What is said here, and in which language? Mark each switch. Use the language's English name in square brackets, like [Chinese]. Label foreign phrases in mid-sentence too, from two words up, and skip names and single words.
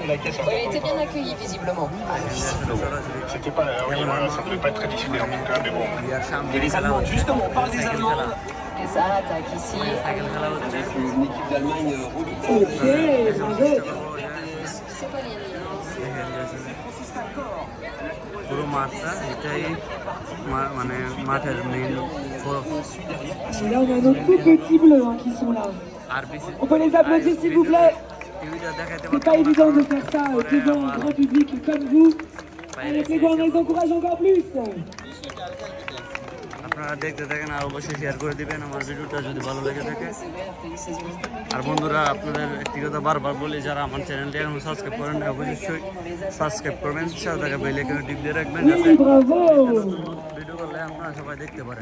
[Bangla] সামনে খেলা হচ্ছে, সাইকেল খেলা। সাইকেল খেলা হচ্ছে পুরো মাঠটা, এটাই মানে মাঠের মেইন। [French] Là, on a nos tout petits bleus qui sont là. On peut les applaudir s'il vous plaît. C'est pas évident de faire ça devant un grand public comme vous. Avec les gars, on les encourage encore plus. [Bangla] আপনারা দেখতে থাকেন আর অবশ্যই শেয়ার করে দিবেন আমার ভিডিওটা যদি ভালো লেগে থাকে। আর বন্ধুরা আপনাদের একটি কথা বারবার বলি, যারা আমার চ্যানেলটি এখন সাবস্ক্রাইব করেন অবশ্যই সাবস্ক্রাইব করবেন, সাথে থাকা বেল আইকনে টিপ দিয়ে রাখবেন যাতে ভিডিও করলে আপনারা সবাই দেখতে পারেন।